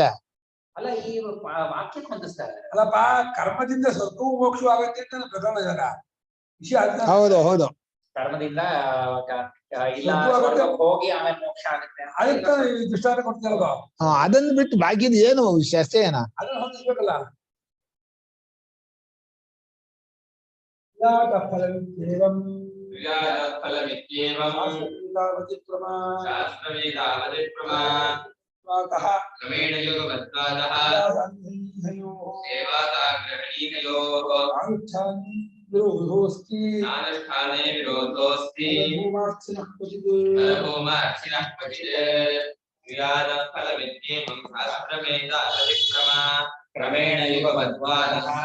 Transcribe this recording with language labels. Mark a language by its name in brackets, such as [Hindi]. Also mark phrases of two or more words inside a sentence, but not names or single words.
[Kannada] ಅಲ್ಲ, ಈ ವಾಕ್ಯಕ್ಕೆ ಹೊಂದಿಸ್ತಾ ಇದ್ದಾರೆ. ಅಲ್ಲಪ್ಪ ಕರ್ಮದಿಂದ ಸ್ವರ್ಗವು ಮೋಕ್ಷವೂ ಆಗತ್ತೆ ಅಂತ ಪ್ರಕರಣ ಇದಾಗ ವಿಷಯ. ಹೌದು ಹೌದು, ಕರ್ಮದಿಂದ ಇಲ್ಲ ಹೋಗಿ ಆಮೇಲೆ ಮೋಕ್ಷ ಆಗುತ್ತೆ ಅದಕ್ಕೆ ದೃಷ್ಟಾಂತ ಕೊಡ್ತಿರೋದು. ಅದನ್ನ ಬಿಟ್ಟು ಬಾಕಿದ ಏನು ಚರ್ಚೆ ಏನ ಅದನ್ನ ಹೊಂದಿಸ್ಬೇಕಲ್ಲ. [Sanskrit] क्रमेण योगवद्वादः सेवासाग्रहणीकयोः नानुष्ठाने विरोधोऽस्ति फलभूमार्थिनः क्वचित् क्रियादफलमित्येवं शास्त्रमेतादतिक्रमा क्रमेण युगवद्वादः